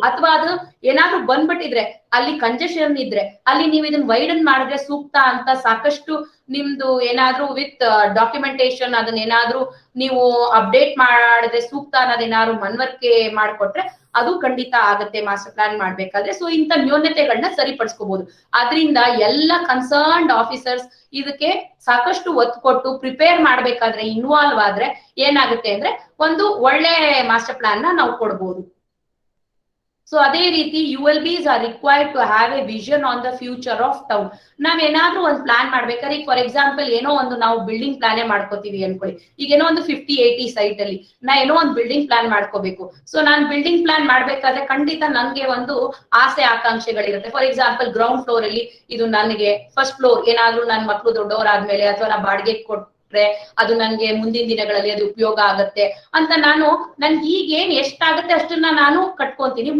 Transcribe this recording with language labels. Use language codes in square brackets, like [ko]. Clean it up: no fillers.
[kn] ಅಥವಾ ಅದು ಏನಾದ್ರು ಬಂದ್ಬಿಟ್ಟಿದ್ರೆ ಅಲ್ಲಿ ಕಂಜೆಷನ್ ಇದ್ರೆ ಅಲ್ಲಿ ನೀವು ಇದನ್ನ ವೈಡನ್ ಮಾಡಿದ್ರೆ ಸೂಕ್ತ ಅಂತ ಸಾಕಷ್ಟು ನಿಮ್ದು ಏನಾದ್ರು ವಿತ್ ಡಾಕ್ಯುಮೆಂಟೇಶನ್ ಅದನ್ನ ಏನಾದ್ರು ನೀವು ಅಪ್ಡೇಟ್ ಮಾಡಿದ್ರೆ ಸೂಕ್ತ ಅನ್ನೋದೇನಾದ್ರು ಮನವರಿಕೆ ಮಾಡ್ಕೊಟ್ರೆ ಅದು ಖಂಡಿತ ಆಗತ್ತೆ ಮಾಸ್ಟರ್ ಪ್ಲಾನ್ ಮಾಡ್ಬೇಕಾದ್ರೆ. ಸೊ ಇಂಥ ನ್ಯೂನತೆಗಳನ್ನ ಸರಿಪಡಿಸ್ಕೋಬಹುದು. ಆದ್ರಿಂದ ಎಲ್ಲ ಕನ್ಸರ್ನ್ಡ್ ಆಫೀಸರ್ಸ್ ಇದಕ್ಕೆ ಸಾಕಷ್ಟು ಒತ್ತು ಕೊಟ್ಟು ಪ್ರಿಪೇರ್ ಮಾಡ್ಬೇಕಾದ್ರೆ ಇನ್ವಾಲ್ವ್ ಆದ್ರೆ ಏನಾಗುತ್ತೆ ಅಂದ್ರೆ ಒಂದು ಒಳ್ಳೆ ಮಾಸ್ಟರ್ ಪ್ಲಾನ್ ನ ನಾವು ಕೊಡ್ಬೋದು. ಸೊ ಅದೇ ರೀತಿ [en] ULBs are required to have a vision on the future of town. [kn] ನಾವ್ ಏನಾದ್ರೂ ಒಂದು ಪ್ಲಾನ್ ಮಾಡ್ಬೇಕಾದ್ರೆ ಫಾರ್ ಎಕ್ಸಾಂಪಲ್ ಏನೋ ಒಂದು ನಾವು ಬಿಲ್ಡಿಂಗ್ ಪ್ಲಾನೇ ಮಾಡ್ಕೋತೀವಿ ಅನ್ಕೊಳ್ಳಿ. ಈಗ ಏನೋ ಒಂದು 50-80 ಸೈಟ್ ಅಲ್ಲಿ ನಾ ಏನೋ ಒಂದು ಬಿಲ್ಡಿಂಗ್ ಪ್ಲಾನ್ ಮಾಡ್ಕೋಬೇಕು. ಸೊ ನಾನ್ ಬಿಲ್ಡಿಂಗ್ ಪ್ಲಾನ್ ಮಾಡ್ಬೇಕಾದ್ರೆ ಖಂಡಿತ ನನ್ಗೆ ಒಂದು ಆಸೆ ಆಕಾಂಕ್ಷೆಗಳಿರುತ್ತೆ. ಫಾರ್ ಎಕ್ಸಾಂಪಲ್ ಗ್ರೌಂಡ್ ಫ್ಲೋರ್ ಅಲ್ಲಿ ಇದು ನನಗೆ, ಫಸ್ಟ್ ಫ್ಲೋರ್ ಏನಾದ್ರೂ ನನ್ ಮಕ್ಳು ದೊಡ್ಡವರಾದ್ಮೇಲೆ ಅಥವಾ ನಾ ಬಾಡಿಗೆ ಅದು ನನ್ಗೆ ಮುಂದಿನ ದಿನಗಳಲ್ಲಿ ಅದು ಉಪಯೋಗ ಆಗತ್ತೆ ಅಂತ ನನ್ಗೆ ಈಗೇನ್ ಎಷ್ಟಾಗತ್ತೆ ಅಷ್ಟನ್ನ ನಾನು ಕಟ್ಕೊಂತೀನಿ.